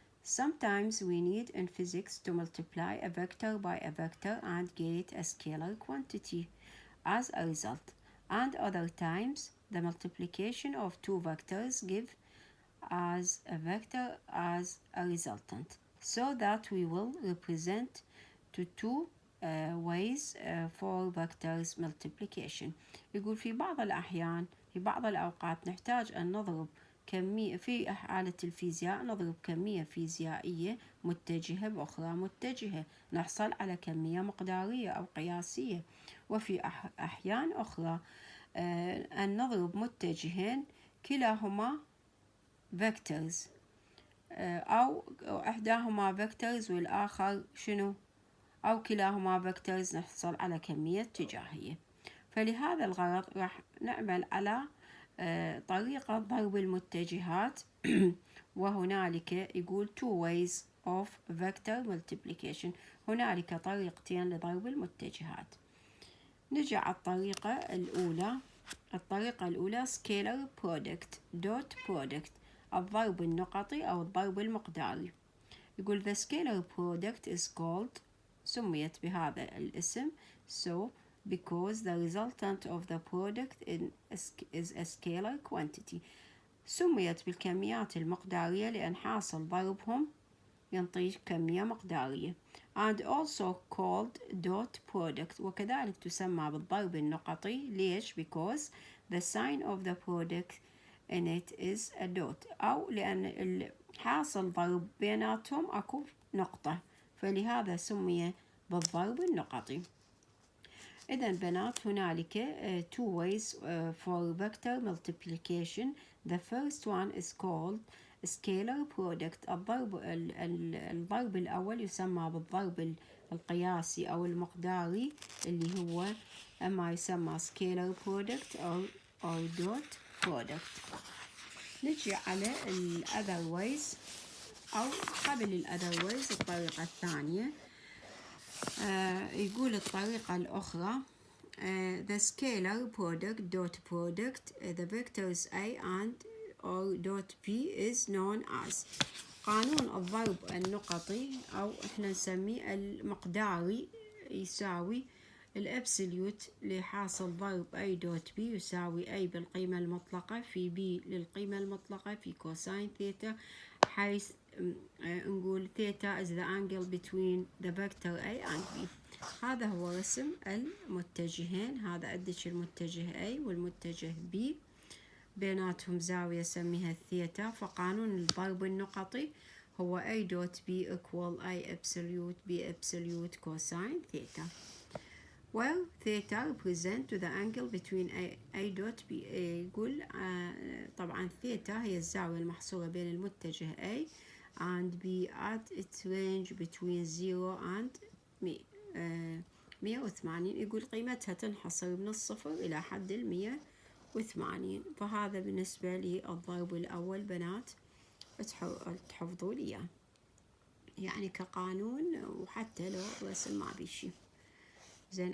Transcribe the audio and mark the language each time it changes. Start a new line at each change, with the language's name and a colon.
English: Sometimes we need in physics to multiply a vector by a vector and get a scalar quantity as a result, and other times the multiplication of two vectors give as a vector as a resultant, so that we will represent to two ways for vectors multiplication.
Arabic: يقول في بعض الأحيان في بعض الأوقات نحتاج أن نضرب كمية في حالة الفيزياء، نضرب كمية فيزيائية متجهة بأخرى متجهة نحصل على كمية مقدارية أو قياسية. وفي أحيان أخرى أن نضرب متجهين كلاهما vectors أو إحداهما vectors والآخر شنو؟ أو كلاهما vectors نحصل على كمية اتجاهية. فلهذا الغرض راح نعمل على طريقة ضرب المتجهات وهنالك يقول
English: two ways of vector multiplication.
Arabic: هنالك طريقتين لضرب المتجهات. نجي على الطريقة الأولى
English: scalar product dot product،
Arabic: الضرب النقطي أو الضرب المقداري. يقول
English: the scalar product is called،
Arabic: سميت بهذا الاسم
English: so because the resultant of the product is a scalar quantity.
Arabic: سميت بالكميات المقدارية لأن حاصل ضربهم ينطيك كمية مقدارية.
English: and also called dot product،
Arabic: وكذلك تسمى بالضرب النقطي. ليش؟
English: because the sign of the product in it is a dot،
Arabic: أو لأن حاصل ضرب بيناتهم أكو نقطة، فلهذا سمي بالضرب النقطي. إذن بنات هنالك
English: two ways for vector multiplication. The first one is called scalar product.
Arabic: الضرب الأول يسمى بالضرب القياسي أو المقداري اللي هو أما يسمى scalar product أو dot product. نجي على ال other ways أو قبل ال other ways الطريقة الثانية. يقول الطريقة الأخرى
English: the scalar product dot product the vectors A and or dot B is known as.
Arabic: قانون الضرب النقطي أو إحنا نسميه المقداري يساوي الأبسوليوت لحاصل ضرب A دوت B يساوي A بالقيمة المطلقة في B للقيمة المطلقة في كوساين ثيتا، حيث نقول ثيتا
English: is the angle between the vector A and B.
Arabic: هذا هو رسم المتجهين. هذا عندك المتجه A والمتجه B بيناتهم زاوية سميها الثيتا. فقانون الضرب النقطي هو A دوت B
English: equal A absolute B absolute cosine theta. Well, theta represent to the angle between A dot B.
Arabic: يقول طبعا theta هي الزاوية المحصورة بين المتجه A and B
English: at its range between 0 and 180.
Arabic: يقول قيمتها تنحصر من الصفر إلى حد 180. فهذا بالنسبة للضرب الأول بنات تحفظوا لي يعني كقانون، وحتى لو رسم ما بيشي زين.